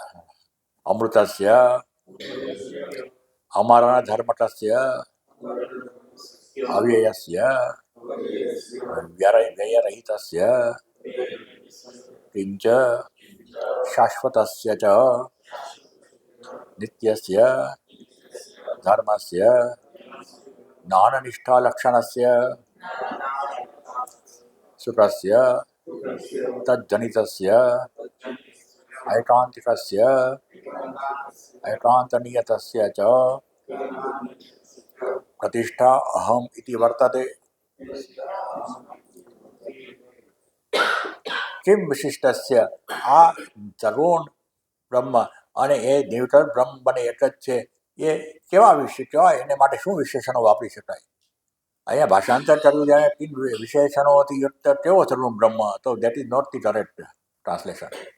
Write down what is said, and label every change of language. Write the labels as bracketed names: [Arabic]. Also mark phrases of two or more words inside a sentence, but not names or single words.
[Sanskrit] અમૃતસ્ય, અમારા ધર્મકસ્ય, અવ્યયસ્ય, વ્યયરહિતસ્ય, કિંચ શાશ્વતસ્ય ચ નિત્યસ્ય ધર્મસ્ય જ્ઞાનનિષ્ઠા લક્ષણસ્ય સુખસ્ય તજ્જનિતસ્ય ऐकान्तिकस्य ऐकान्तनियतस्य च प्रतिष्ठा अहम इति वर्तते. [Gujarati] किम વિશિષ્ટસ્ય, આ સગુણ બ્રહ્મ અને એ નિર્વિકલ્પ બ્રહ્મ બને એક જ છે, એ કેવા એને માટે શું વિશેષણો વાપરી શકાય? અહીંયા ભાષાંતર કર્યું જ્યારે કિન વિશેષણોથી યુક્ત કેવો સગુણ બ્રહ્મ, તો [English] that is not the correct translation.